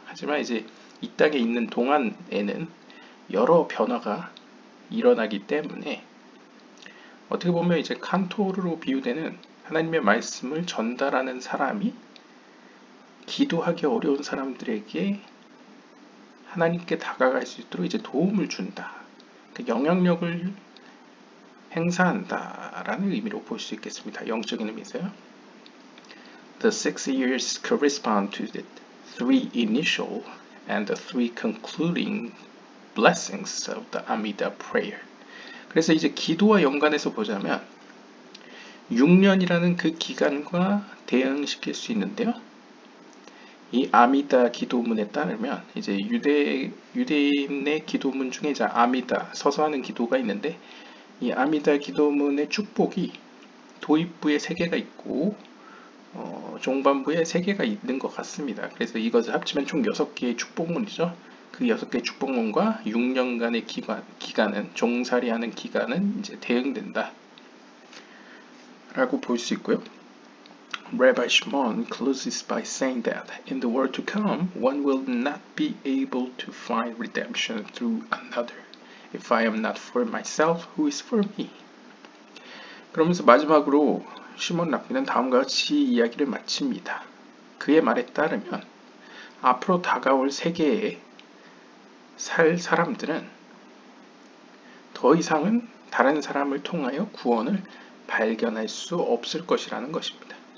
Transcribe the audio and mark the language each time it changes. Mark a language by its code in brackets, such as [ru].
[ko] 하지만 이제 이 땅에 있는 동안에는 여러 변화가 일어나기 때문에 어떻게 보면 이제 칸토르로 비유되는 하나님의 말씀을 전달하는 사람이 기도하기 어려운 사람들에게 하나님께 다가갈 수 있도록 이제 도움을 준다. 그 영향력을 행사한다라는 의미로 볼 수 있겠습니다. 영적인 의미에서요. [en] The 6 years correspond to the 3 initial and the 3 concluding blessings of the Amidah prayer. [ko] 그래서 이제 기도와 연관해서 보자면 6년이라는 그 기간과 대응시킬 수 있는데요. 이 아미다 기도문에 따르면 이제 유대인의 기도문 중에 이제 아미다 서서 하는 기도가 있는데 이 아미다 기도문의 축복이 도입부에 3개가 있고 종반부에 3개가 있는 것 같습니다. 그래서 이것을 합치면 총 6개의 축복문이죠. 그 6개의 축복문과 6년간의 기간은, 종살이하는 기간은 이제 대응된다 라고 볼 수 있고요. [en] Rabbi Shimon closes by saying that in the world to come, one will not be able to find redemption through another. If I am not for myself, who is for me? [ko] 그러면서 마지막으로 시몬 랍비는 다음과 같이 이야기를 마칩니다. 그의 말에 따르면 앞으로 다가올 세계에 살 사람들은 더 이상은 다른 사람을 통하여 구원을 발견할 수 없을 것이라는 것입니다.